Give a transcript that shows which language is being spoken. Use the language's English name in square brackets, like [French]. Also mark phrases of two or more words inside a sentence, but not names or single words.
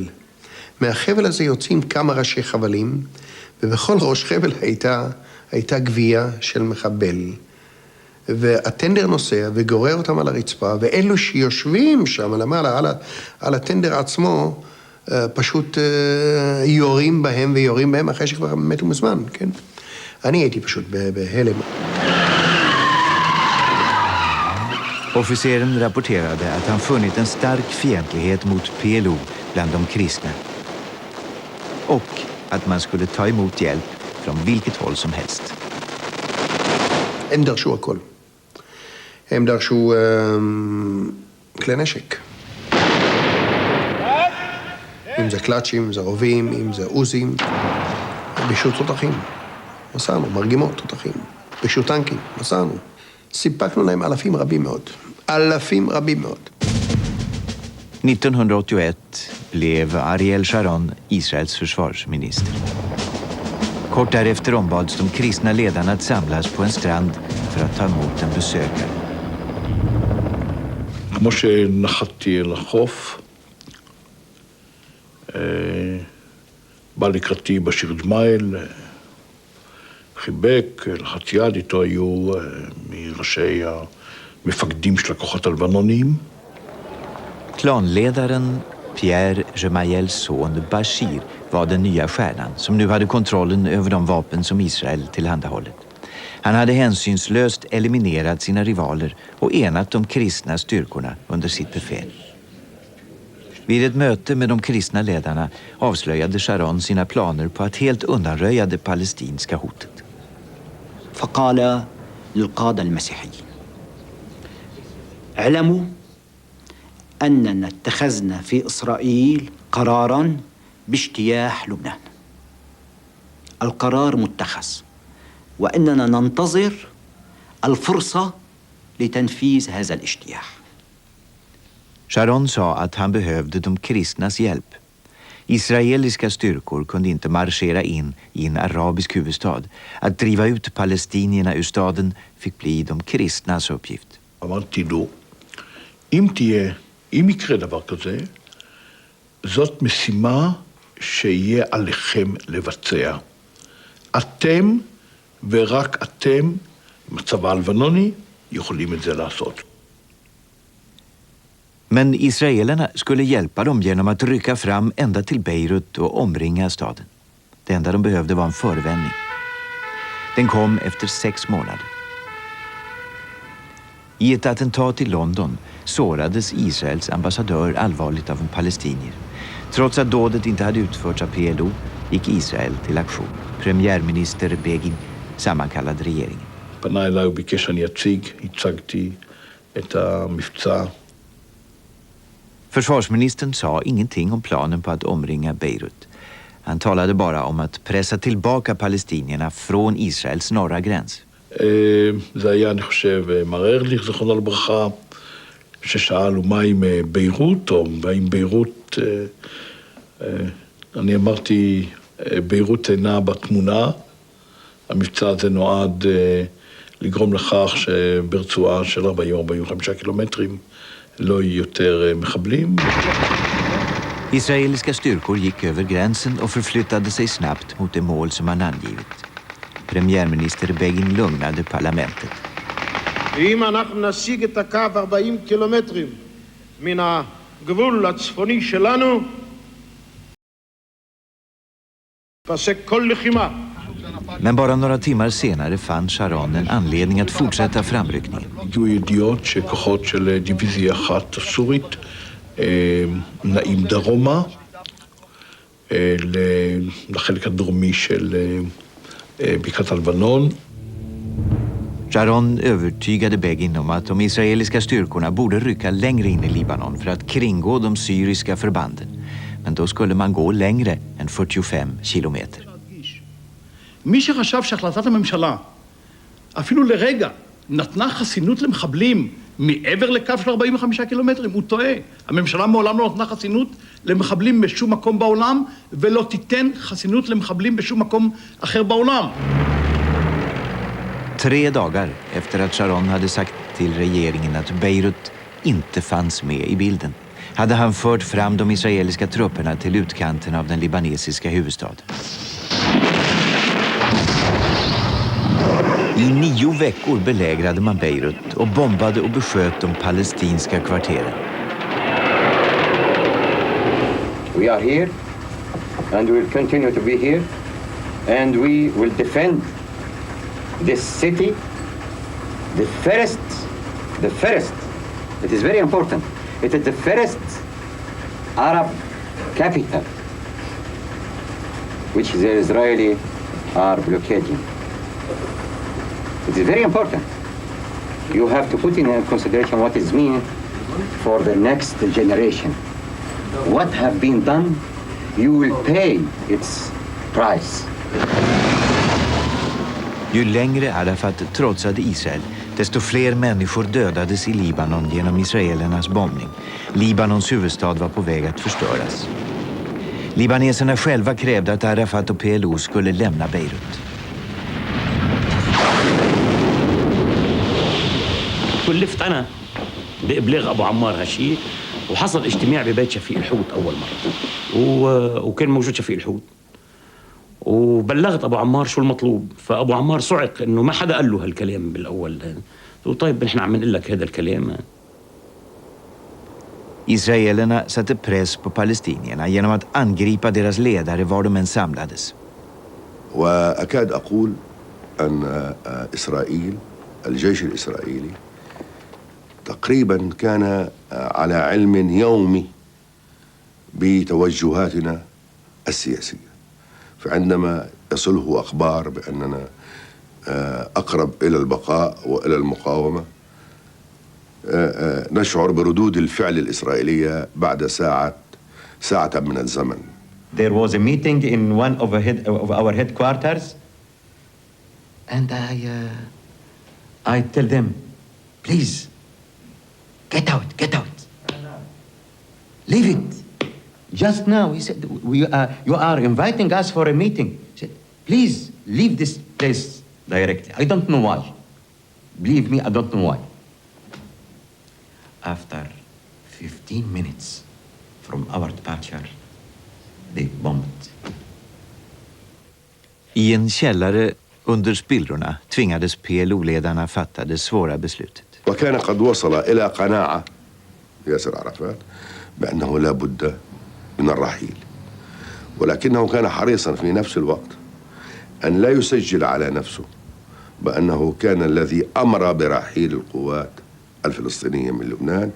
[Hebrew] מהחבל הזה יוצאים כמה ראשי חבלים, ובכל ראש חבל הייתה גבייה של מחבל. והטנדר נוסע וגורר אותם על הרצפה, ואלו שיושבים שם למעלה, על הטנדר עצמו, פשוט יורים בהם ויורים בהם אחרי שכבר מתו מזמן, כן? אני הייתי פשוט בהלם. [Swedish] Officeren rapporterade att han funnit en stark fientlighet mot PLO bland de kristna. Och att man skulle ta emot hjälp från vilket håll som helst. [Hebrew] הם דרשו הכל. הם דרשו כלי נשק. אם זה קלאצ'ים, אם זה רובים, אם זה עוזים. ביקשו תותחים. מסענו, מרגמות תותחים. ביקשו טנקים, מסענו. סיפקנו להם אלפים רבים מאוד. אלפים רבים מאוד. [Swedish] 1981 blev Ariel Sharon Israels försvarsminister. Kort därefter ombads de kristna ledarna att samlas på en strand för att ta emot en besökare. [Hebrew] כמו שנחתתי אל החוף, בא לקראתי בשיר ג'מייל, חיבק, לחץ יד, איתו היו מראשי המפקדים של הכוחות הלבנוניים. [Swedish] Klanledaren Pierre Gemayels son Bashir var den nya stjärnan som nu hade kontrollen över de vapen som Israel tillhandahållit. Han hade hänsynslöst eliminerat sina rivaler och enat de kristna styrkorna under sitt befäl. Vid ett möte med de kristna ledarna avslöjade Sharon sina planer på att helt undanröja det palestinska hotet. [Arabic] فقال للقادة المسيحيين اعلموا أننا اتخذنا في إسرائيل قراراً باجتياح لبنان. القرار متخذ وإننا ننتظر الفرصة لتنفيذ هذا الاجتياح. [Swedish] Sharon sa att han behövde de kristnas hjälp. Israeliska styrkor kunde inte marschera in i en arabisk huvudstad. Att driva ut palestinierna ur staden fick bli de kristnas uppgift. [Hebrew] אמרתי לו, אם יקרה דבר כזה, זאת משימה שיהיה עליכם לבצע. אתם ורק אתם, עם הצבא הלבנוני, יכולים את זה לעשות. [Swedish] Men israelerna skulle hjälpa dem genom att rycka fram ända till Beirut och omringa staden. Det enda de behövde var en förevändning. Den kom efter 6 månader. I ett attentat i London sårades Israels ambassadör allvarligt av en palestinier. Trots att dådet inte hade utförts av PLO gick Israel till aktion. Premiärminister Begin sammankallade regeringen. [Hebrew] פנה אליי וביקש שאני הצגתי את המבצע. [Swedish] Försvarsministern sa ingenting om planen på att omringa Beirut. Han talade bara om att pressa tillbaka palestinierna från Israels norra gräns. [Hebrew] זה היה, אני חושב, מרר לי, זכרונו לברכה, ששאלו מה עם ביירות, או האם ביירות, אני אמרתי, ביירות אינה בתמונה. המבצע הזה נועד לגרום לכך שברצועה של 40-45 קילומטרים לא יהיו יותר מחבלים. [Swedish] Israeliska styrkor gick över gränsen och förflyttade sig snabbt mot det mål som han angivit. Premiärminister Begin lugnade parlamentet. [Hebrew] אם אנחנו נשיג את הקו 40 קילומטרים מן הגבול הצפוני שלנו, פסק כל לחימה. [Swedish] Men bara några timmar senare fann Sharon en anledning att fortsätta framryckningen. [Hebrew] הגיעו ידיעות שכוחות של דיוויזיה אחת סורית נעים דרומה לחלק הדרומי של בקעת הלבנון. [Swedish] Sharon övertygade Begin om att de israeliska styrkorna borde rycka längre in i Libanon för att kringgå de syriska förbanden. Men då skulle man gå längre än 45 kilometer. [Hebrew] מי שחשב שהחלטת הממשלה אפילו לרגע נתנה חסינות למחבלים מעבר לקו של 45 קילומטרים, הוא טועה. הממשלה מעולם לא נתנה חסינות למחבלים בשום מקום בעולם, ולא תיתן חסינות למחבלים בשום מקום אחר בעולם. [Swedish] 3 dagar efter att Sharon hade sagt till regeringen att Beirut inte fanns med i bilden hade han fört fram de israeliska trupperna till utkanten av den libanesiska huvudstaden. I 9 veckor belägrade man Beirut och bombade och besköt de palestinska kvarteren. [English] We are here and we will continue to be here and we will defend this city, the first, it is very important, it is the first Arab capital which the Israeli are blockading. It is very important. You have to put in consideration what it means for the next generation. What have been done, you will pay its price. [Swedish] Ju längre Arafat trotsade Israel, desto fler människor dödades i Libanon genom israelernas bombning. Libanons huvudstad var på väg att förstöras. Libaneserna själva krävde att Arafat och PLO skulle lämna Beirut. [Arabic] كلفت أنا بإبلاغ أبو عمار هالشيء وحصل اجتماع ببيت شفيق الحوت أول مرة وكان موجود شفيق الحوت وبلغت أبو عمار شو المطلوب فأبو عمار صعق إنه ما حدا قال له هالكلام بالأول قلت طيب نحن عم نقول لك هذا الكلام. [Swedish] Israelerna satte press på palestinierna genom att angripa deras ledare var de än samlades. [Arabic] وأكاد أقول أن إسرائيل الجيش الإسرائيلي تقريبا كان على علم يومي بتوجهاتنا السياسية فعندما يصله أخبار بأننا أقرب إلى البقاء وإلى المقاومة نشعر بردود الفعل الإسرائيلية بعد ساعة من الزمن. [English] There was a meeting in one of our headquarters and I tell them, please, get out. Leave it. Just now, he said, you are inviting us for a meeting. He said, please, leave this place directly. I don't know why. Believe me, I don't know why. After 15 minutes from our departure, they bombed. [Swedish] I en källare under spillrorna tvingades PLO-ledarna fatta det svåra beslutet. [Arabic] وكان قد وصل إلى قناعة ياسر عرفات بأنه لا بد من الرحيل، ولكنه كان حريصا في نفس الوقت أن لا يسجل على نفسه بأنه كان الذي أمر برحيل القوات الفلسطينية من لبنان.